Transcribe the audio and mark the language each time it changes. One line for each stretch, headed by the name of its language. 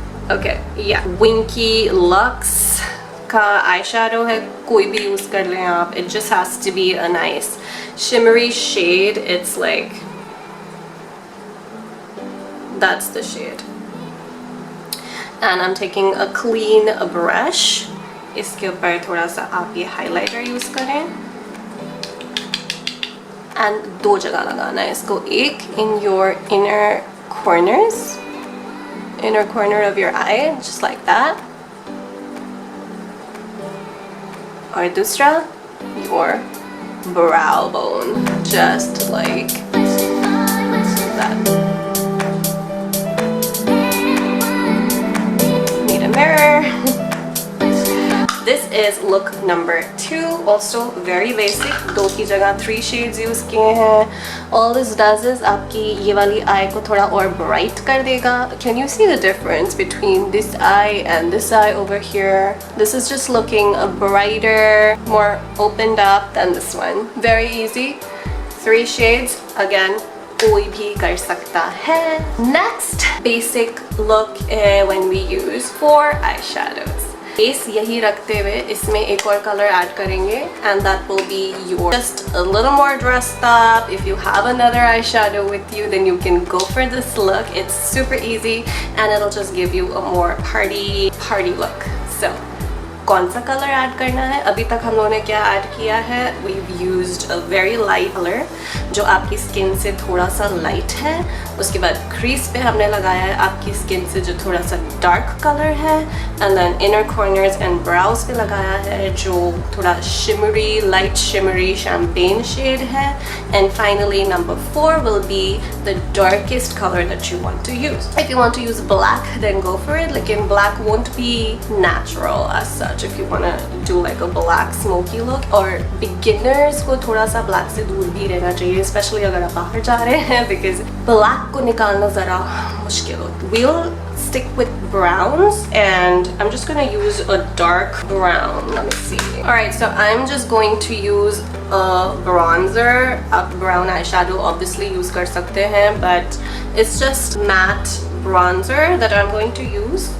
Hindi: Okay, yeah, Winky Lux का eyeshadow है, कोई भी use कर लें आप.
English: It just has to be a nice shimmery shade. It's like, that's the shade. And I'm taking a clean brush.
Hindi: इसके ऊपर थोड़ा सा आप ये highlighter use करें. And 2 जगह लगाना है इसको. एक
English: in your inner corners, inner corner of your eye, just like that.
Hindi: और दूसरा
English: your brow bone, just like that. Need a mirror. This is look number 2, also very basic.
Hindi: 2 की जगह 3 shades use किए हैं.
English: All this does is
Hindi: आपकी ये वाली eye को थोड़ा और bright कर देगा.
English: Can you see the difference between this eye and this eye over here? This is just looking brighter, more opened up than this one. Very easy. 3 shades.
Hindi: Again, कोई भी कर सकता है.
English: Next basic look when we use 4 eyeshadows.
Hindi: Base यही रखते हुए इसमें एक और कलर ऐड करेंगे
English: and that will be your just a little more dressed up. If you have another eyeshadow with you, then you can go for this look. It's super easy and it'll just give you a more party look.
Hindi: So कौन सा colour add करना है? अभी तक हम लोगों ने क्या ऐड किया है?
English: We've used a very light color
Hindi: जो आपकी स्किन से थोड़ा सा लाइट है. उसके बाद क्रीज पे हमने लगाया है आपकी स्किन से जो थोड़ा सा डार्क कलर है.
English: and then inner corners and brows
Hindi: पे लगाया है जो थोड़ा shimmery, light shimmery champagne shade है.
English: And finally number 4 will be the darkest color that you want to use. If you want to use black, then go for it.
Hindi: लेकिन
English: black won't be natural as such. If you want to do like a black smoky look,
Hindi: or beginners को थोड़ा सा black से दूर भी रहना चाहिए,
English: especially
Hindi: अगर आप बाहर जा रहे हैं,
English: because
Hindi: black को निकालना ज़रा मुश्किल होता है.
English: We'll stick with browns and I'm just gonna use a dark brown. Let me see. Alright, so I'm just going to use a bronzer.
Hindi: आप
English: brown eyeshadow obviously use
Hindi: कर सकते हैं,
English: but it's just matte bronzer that I'm going to use.